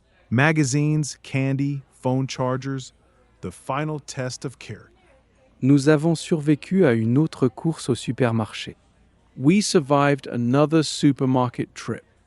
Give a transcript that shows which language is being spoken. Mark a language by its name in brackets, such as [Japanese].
[English] Magazines, candy, phone chargers. The final test of character. [French] Nous avons survécu à une autre course au supermarché. [English] We survived another supermarket trip.